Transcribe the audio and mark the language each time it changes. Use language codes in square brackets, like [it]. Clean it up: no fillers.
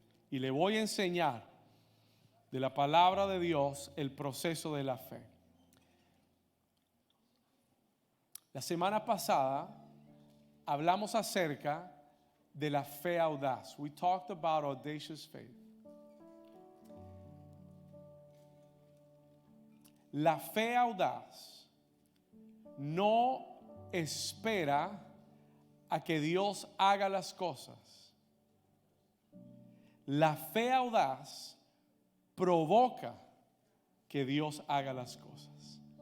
[es] Y le voy a enseñar de la palabra de Dios el proceso de la fe. La semana pasada hablamos acerca de la fe audaz. [en] We talked about audacious faith. [es] La fe audaz no espera a que Dios haga las cosas. La fe audaz provoca que Dios haga las cosas.